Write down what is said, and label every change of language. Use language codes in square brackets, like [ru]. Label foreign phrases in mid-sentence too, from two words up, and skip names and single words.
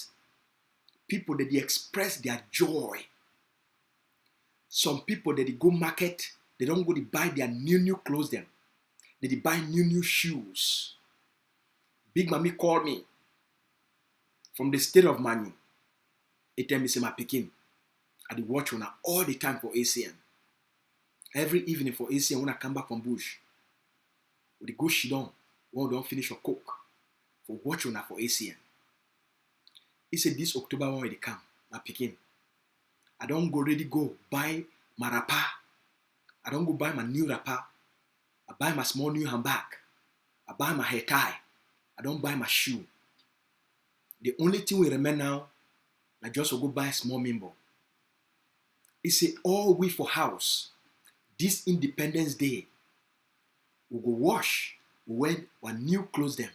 [pcm] People that they express their joy. Some people that they go market, they don't go to buy their new clothes them. They buy new shoes. Big Mommy called me from the state of Manu. He tell me say my pikin, I dey watch una all the time for ACN. Every evening for ACN when I come back from bush, we dey go sit down when we don't finish your cook for watch una for ACN. He said this October when they come, my pikin. I don't go ready go buy my wrapper. I don't go buy my new wrapper. I buy my small new handbag. I buy my hair tie. I don't buy my shoe. The only thing we remain now, I just go buy a small member. He said all we for house, this Independence Day, we go wash, we wear our new clothes them.